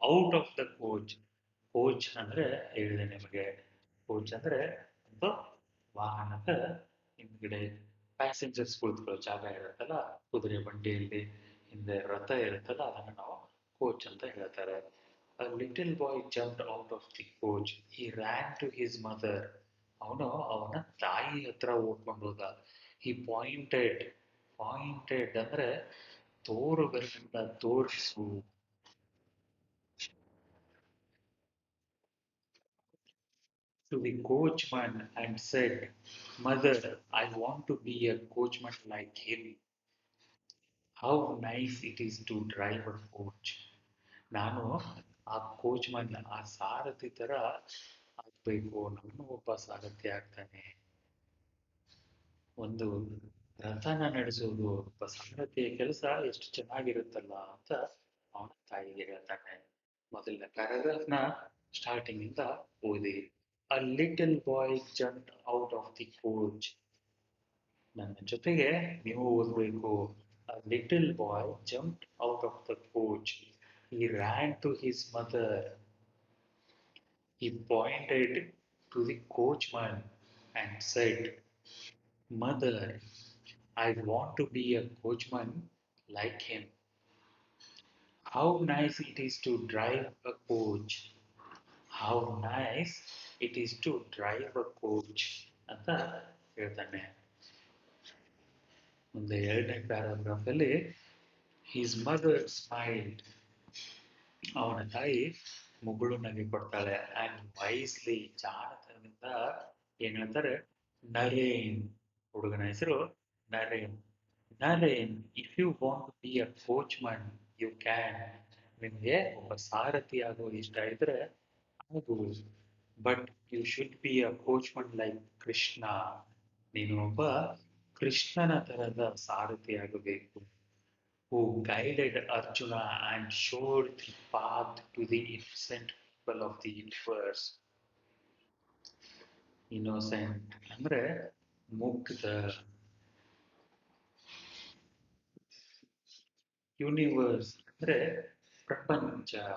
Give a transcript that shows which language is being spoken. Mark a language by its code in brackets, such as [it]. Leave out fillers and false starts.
[en] Out of the coach. [kn] Coach ಅಂದ್ರೆ ಹೇಳಿದೆ ನಿಮಗೆ. ಕೋಚ್ ಅಂದ್ರೆ ಒಂದು ವಾಹನದ ಹಿಂದ್ಗಡೆ ಪ್ಯಾಸೆಂಜರ್ಸ್ ಕುಳಿತುಕೊಳ್ಳೋ ಜಾಗ ಇರುತ್ತಲ್ಲ, ಕುದುರೆ ಬಂಡಿಯಲ್ಲಿ ಹಿಂದೆ ರಥ ಇರುತ್ತಲ್ಲ, ಅದನ್ನ ನಾವು ಕೋಚ್ ಅಂತ ಹೇಳ್ತಾರೆ. [en] A little boy jumped out of the coach. He ran to his mother. [kn] ಅವನು ಅವನ ತಾಯಿ ಹತ್ರ ಓಡ್ಕೊಂಡು ಹೋದ. [en] He pointed [kn] ಅಂದ್ರೆ ತೋರು ಬೆರಳಿಂದ ತೋರಿಸು. [en] To the coachman and said, Mother, I want to be a coachman like him. How nice it is to drive a coach. [kn] ನಾನು ಆ ಕೋಚ್ಮನ್, ಆ ಸಾರಥಿ ತರ ಆಗ್ಬೇಕು, ನಾನು ಒಬ್ಬ ಸಾರಥಿ ಆಗ್ತಾನೆ. ಒಂದು ರಥನ ನಡೆಸೋದು ಒಬ್ಬ ಸಾರಥಿಯ ಕೆಲಸ ಎಷ್ಟು ಚೆನ್ನಾಗಿರುತ್ತಲ್ಲ ಅಂತ ಅವನ ತಾಯಿಗೆ ಹೇಳ್ತಾನೆ. ಮೊದಲನೇ ಪ್ಯಾರಾಗ್ರಾಫ್ ನ ಸ್ಟಾರ್ಟಿಂಗ್ ಇಂದ ಓದಿ. [en] A little boy jump out of the coach. [kn] ನನ್ನ ಜೊತೆಗೆ ನೀವು ಓದಬೇಕು. [en] A little boy jump out of the coach. He ran to his mother. He pointed to the coachman and said, Mother, I want to be a coachman like him. How nice it is to drive a coach. How nice it is to drive a coach [kn] ಅಂತ ಹೇಳ್ತಾನೆ. ಮುಂದೆ ಎರಡನೇ paragraph ಅಲ್ಲಿ [en] his mother smiled. [kn] ಅವನ ತಾಯಿ ಮುಗುಳು ನಗೆ ಕೊಡ್ತಾಳೆ. [en] and wisely, [kn] ಜಾಣತನದಿಂದ ಏನ್ ಹೇಳ್ತಾರೆ? ನರೇನ್. ಹುಡುಗನ ಹೆಸರು Naren. [en] Naren, if you want to be a coachman you can. [kn] ನಿಮ್ಗೆ ಒಬ್ಬ ಸಾರಥಿ ಆಗೋ ಇಷ್ಟ ಇದ್ರೆ ಆಗು. [en] But you should be a coachman like Krishna. [kn] ನೀನು ಒಬ್ಬ ಕೃಷ್ಣನ ತರದ ಸಾರಥಿ ಆಗಬೇಕು. [en] Who guided Arjuna and showed the path to the innocent people of the universe. [kn] Innocent ಅಂದ್ರೆ ಮುಗ್ಧ. ಯೂನಿವರ್ಸ್ ಅಂದ್ರೆ ಪ್ರಪಂಚ.